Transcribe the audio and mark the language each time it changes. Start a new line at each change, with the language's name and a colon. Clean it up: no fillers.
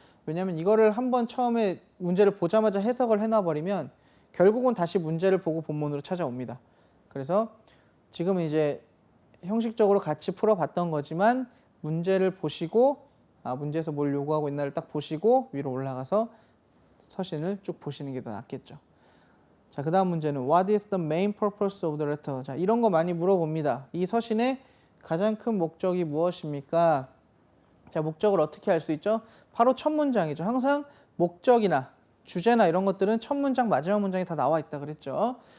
Korean: 왜냐하면 이거를 한번 처음에 문제를 보자마자 해석을 해놔버리면 결국은 다시 문제를 보고 본문으로 찾아옵니다. 그래서 지금은 이제 형식적으로 같이 풀어봤던 거지만 문제를 보시고 문제에서 뭘 요구하고 있나를 딱 보시고 위로 올라가서 서신을 쭉 보시는 게 더 낫겠죠. 자, 그 다음 문제는
English: What is the main purpose of the letter?
Korean: 자, 이런 거 많이 물어봅니다. 이 서신의 가장 큰 목적이 무엇입니까? 자, 목적을 어떻게 알 수 있죠? 바로 첫 문장이죠. 항상 목적이나 주제나 이런 것들은 첫 문장, 마지막 문장이 다 나와 있다 그랬죠.